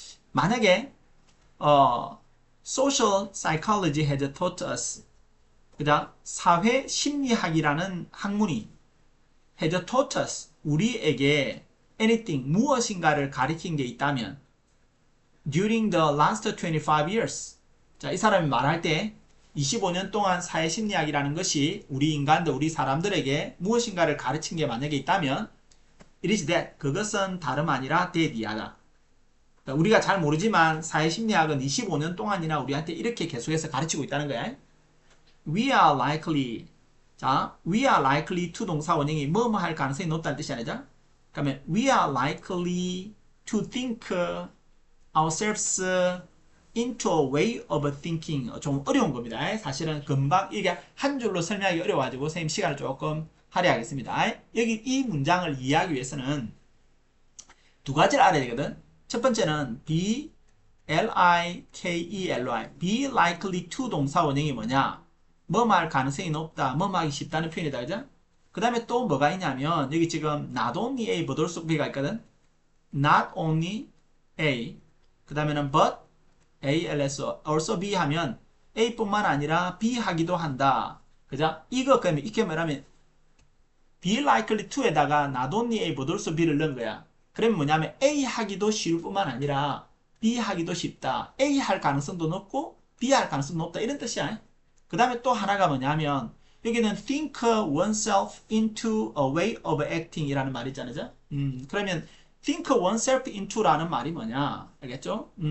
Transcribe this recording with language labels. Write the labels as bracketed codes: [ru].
[ko] 만약에 [en] Social Psychology has taught us [ko] 그다음 사회 심리학이라는 학문이 [en] has taught us [ko] 우리에게 [en] anything [ko] 무엇인가를 가리킨 게 있다면 [en] during the last 25 years [ko] 자, 이 사람이 말할 때 25년 동안 사회심리학이라는 것이 우리 인간들, 우리 사람들에게 무엇인가를 가르친 게 만약에 있다면 [en] it is that [ko] 그것은 다름 아니라 that 이하다. 그러니까 우리가 잘 모르지만 사회심리학은 25년 동안이나 우리한테 이렇게 계속해서 가르치고 있다는 거야. [en] We are likely [ko] 자, [en] we are likely to [ko] 동사 원형이 뭐뭐 할 가능성이 높다는 뜻이 아니죠? 그러면 [en] we are likely to think ourselves into a way of thinking [ko] 좀 어려운 겁니다. 사실은 금방 이게 한 줄로 설명하기 어려워가지고 선생님 시간을 조금 할애하겠습니다. 여기 이 문장을 이해하기 위해서는 두 가지를 알아야 되거든. 첫 번째는 be likely be likely to 동사 원형이 뭐냐? 뭐 말 가능성이 높다, 뭐 하기 쉽다는 표현이다, 그죠? 그 다음에 또 뭐가 있냐면 여기 지금 not only A but also B가 있거든. not only A 그 다음에는 but A, also B 하면 A뿐만 아니라 B 하기도 한다. 그죠? 이거 그러면 이렇게 말하면 be likely to에다가 not only A but also B를 넣은 거야. 그러면 뭐냐면 A 하기도 쉬울 뿐만 아니라 B 하기도 쉽다. A 할 가능성도 높고 B 할 가능성도 높다. 이런 뜻이야. 그 다음에 또 하나가 뭐냐면 여기는 [en] think oneself into a way of acting [ko] 이라는 말이 있잖아요. 그러면 think oneself into라는 말이 뭐냐? 알겠죠?